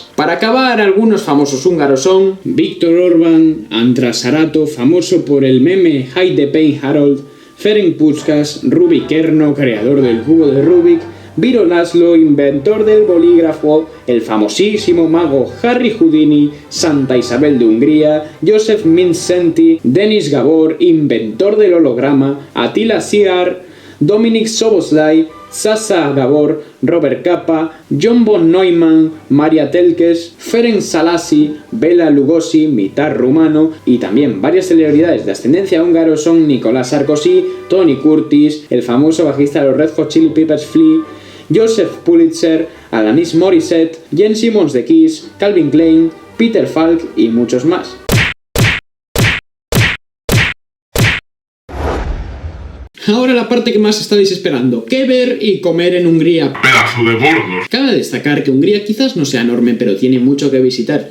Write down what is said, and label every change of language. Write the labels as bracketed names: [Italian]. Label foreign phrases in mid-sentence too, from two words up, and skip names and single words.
[Spanish] Para acabar, algunos famosos húngaros son Viktor Orbán, András Arato, famoso por el meme Hide the Pain Harold, Ferenc Puskás, Rubik Erno, creador del cubo de Rubik, Viro Laszlo, inventor del bolígrafo, el famosísimo mago Harry Houdini, Santa Isabel de Hungría, Joseph Mindszenty, Denis Gabor, inventor del holograma, Attila Szilárd, Dominik Szoboszlai, Sasa Gabor, Robert Capa, John von Neumann, Maria Telkes, Ferenc Szalasi, Bela Lugosi, mitad rumano, y también varias celebridades de ascendencia húngaro son Nicolás Sarkozy, Tony Curtis, el famoso bajista de los Red Hot Chili Peppers Flea, Joseph Pulitzer, Alanis Morissette, Jens Simmons de Kiss, Calvin Klein, Peter Falk y muchos más. Ahora la parte que más estáis esperando. ¿Qué ver y comer en Hungría? Pedazo de gordos. Cabe destacar que Hungría quizás no sea enorme, pero tiene mucho que visitar.